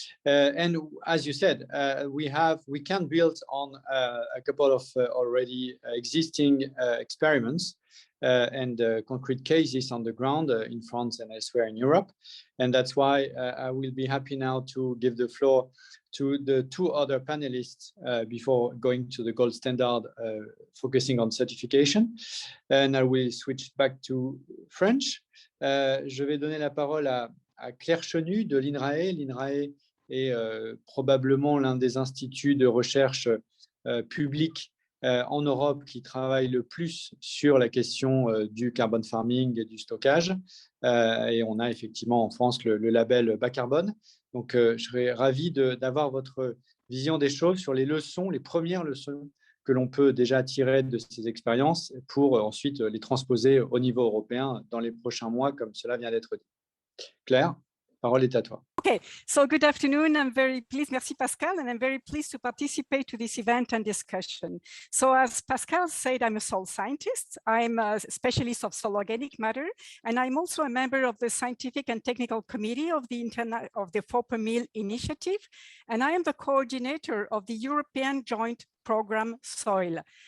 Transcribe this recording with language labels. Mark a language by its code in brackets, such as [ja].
[en] And as you said, we can build on a couple of already existing experiments and concrete cases on the ground in France and elsewhere in Europe. And that's why I will be happy now to give the floor to the 2 other panelists before going to the gold standard, focusing on certification. And I will switch back to French. [fr] Je vais donner la parole à Claire Chenu de l'INRAE. L'INRAE est probablement l'un des instituts de recherche publics en Europe qui travaille le plus sur la question du carbon farming et du stockage. Et on a effectivement en France le label Bas Carbone. Donc, je serais ravi d'avoir votre vision des choses sur les leçons, les premières leçons que l'on peut déjà tirer de ces expériences pour ensuite les transposer au niveau européen dans les prochains mois, comme cela vient d'être dit. Claire, la parole est à toi. [en] Okay, so good afternoon. I'm very pleased, [fr] merci Pascal, [en] and I'm very pleased to participate to this event and discussion. So as Pascal said, I'm a soil scientist. I'm a specialist of soil organic matter, and I'm also a member of the scientific and technical committee of the 4 per Mil initiative, and I am the coordinator of the European Joint Program Soil.